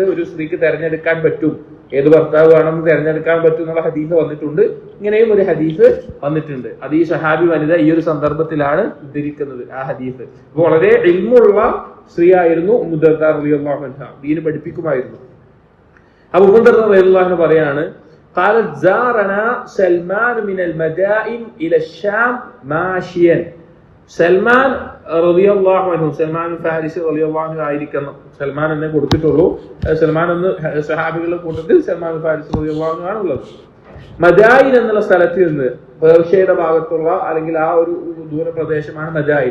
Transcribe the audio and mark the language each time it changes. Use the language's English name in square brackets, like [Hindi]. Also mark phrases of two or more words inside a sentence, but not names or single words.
[Malayalam] ഒരു സ്ത്രീക്ക് തെരഞ്ഞെടുക്കാൻ പറ്റും, ഏത് ഭർത്താവ് വേണമെന്ന് തെരഞ്ഞെടുക്കാൻ പറ്റും എന്നുള്ള ഹദീസ് വന്നിട്ടുണ്ട്. ഇങ്ങനെയും ഒരു ഹദീസ് വന്നിട്ടുണ്ട്. അത് ഈ സഹാബി വനിത ഈ ഒരു സന്ദർഭത്തിലാണ് ഉദ്ധരിക്കുന്നത് ആ ഹദീസ്. അപ്പൊ വളരെ ഇൽമുള്ള സ്ത്രീ ആയിരുന്നു ഉമ്മു ദർദാ [Arabic] رضي الله عنها, [Malayalam] ദീന് പഠിപ്പിക്കുമായിരുന്നു. അപ്പൊ ഉമ്മു ദർദാ [Arabic] رضي الله عنها [Malayalam] പറയാണ്, [Arabic] قالت زارنا سلمان من المدائن الى الشام ماشيا. [Malayalam] സൽമാൻ [Arabic] رضي الله عنه, [Malayalam] സൽമാൻ ഫാരിസി [Arabic] رضي الله عنه [Malayalam] ആയിരിക്കണം. സൽമാൻ എന്നെ കൊടുത്തിട്ടുള്ളൂ. സൽമാൻ എന്ന് സഹാബികളുടെ കൂട്ടത്തിൽ സൽമാൻ ഫാരിസി [Arabic] رضي الله عنه [Malayalam] ആണുള്ളത്. മദായിൻ എന്നുള്ള സ്ഥലത്ത് നിന്ന്, പേർഷ്യയുടെ ഭാഗത്തുള്ള അല്ലെങ്കിൽ ആ ഒരു ദൂരപ്രദേശമാണ് മദായിൻ.